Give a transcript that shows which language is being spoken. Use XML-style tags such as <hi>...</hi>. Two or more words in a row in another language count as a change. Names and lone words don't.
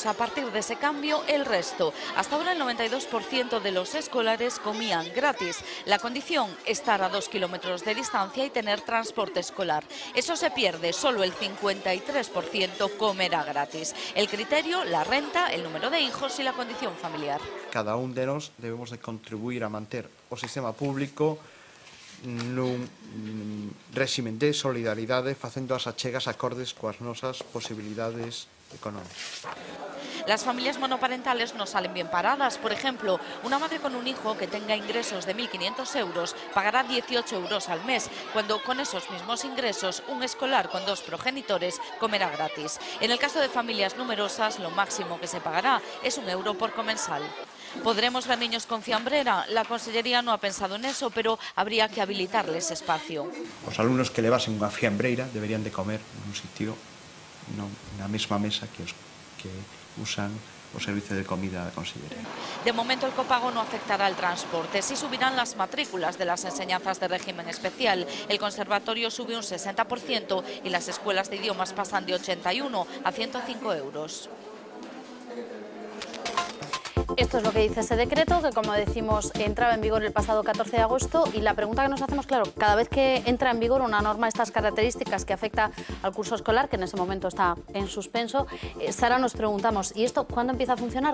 <es>A partir de ese cambio, el resto. Hasta ahora el 92% de los escolares comían gratis. La condición, estar a 2 kilómetros de distancia y tener transporte escolar. Eso se pierde, solo el 53% comerá gratis. El criterio, la renta, el número de hijos y la condición familiar.</es> <gl>Cada un de nós debemos de contribuir a manter o sistema público nun réximen de solidaridade, facendo as achegas acordes coas nosas posibilidades económicas.</gl> <es>Las familias monoparentales no salen bien paradas. Por ejemplo, una madre con un hijo que tenga ingresos de 1.500 euros pagará 18 euros al mes, cuando con esos mismos ingresos un escolar con 2 progenitores comerá gratis. En el caso de familias numerosas, lo máximo que se pagará es 1 euro por comensal. ¿Podremos ver niños con fiambrera? La Consellería no ha pensado en eso, pero habría que habilitarles espacio.</es> <gl>Os alumnos que levasen unha fiambreira deberían de comer nun sitio, na mesma mesa que usan o servicio de comida da Consellería.</gl> <es>De momento el copago no afectará al transporte. Sí subirán las matrículas de las enseñanzas de régimen especial. El conservatorio sube un 60% y las escuelas de idiomas pasan de 81 a 105 euros. Esto es lo que dice ese decreto, que como decimos entraba en vigor el pasado 14 de agosto, y la pregunta que nos hacemos, claro, cada vez que entra en vigor una norma de estas características que afecta al curso escolar, que en ese momento está en suspenso, Sara, nos preguntamos, ¿y esto cuándo empieza a funcionar?</es>